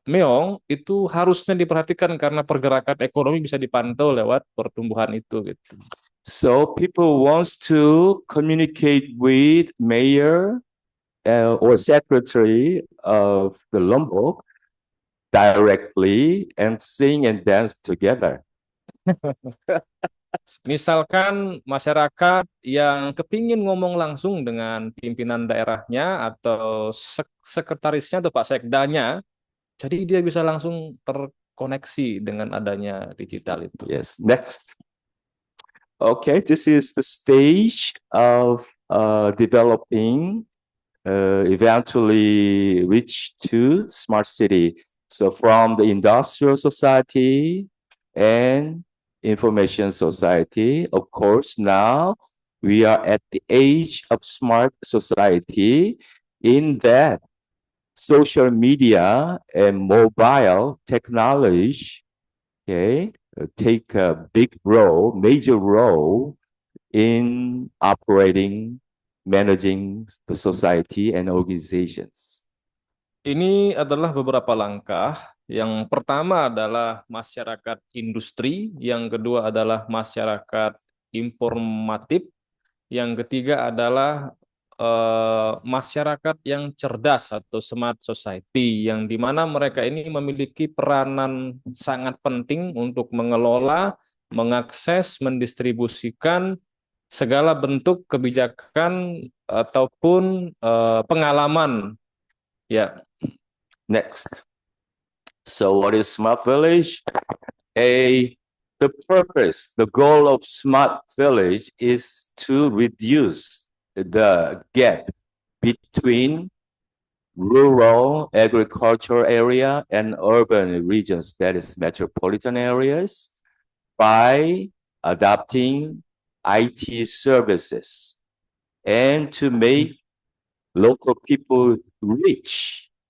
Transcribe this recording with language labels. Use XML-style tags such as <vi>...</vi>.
<id>Meong itu harusnya diperhatikan karena pergerakan ekonomi bisa dipantau lewat pertumbuhan itu gitu.</id> <en>So people wants to communicate with mayor or secretary of the Lombok directly and sing and dance together.</en> <id>Misalkan masyarakat yang kepingin ngomong langsung dengan pimpinan daerahnya atau sekretarisnya atau Pak Sekdanya, jadi dia bisa langsung terkoneksi dengan adanya digital itu.</id> <en>Yes, next. Okay, this is the stage of developing, eventually reach to smart city. So from the industrial society and information society, of course, now we are at the age of smart society in that social media and mobile technology, okay, take a big role, major role in operating, managing the society and organizations.</en> <id>Ini adalah beberapa langkah. Yang pertama adalah masyarakat industri, yang kedua adalah masyarakat informatif, yang ketiga adalah masyarakat yang cerdas atau smart society, yang dimana mereka ini memiliki peranan sangat penting untuk mengelola, mengakses, mendistribusikan segala bentuk kebijakan ataupun pengalaman. Ya.</id> <en>Next. So what is smart village? The purpose, the goal of smart village is to reduce the gap between rural agricultural area and urban regions, that is metropolitan areas, by adopting IT services and to make local people rich.</en>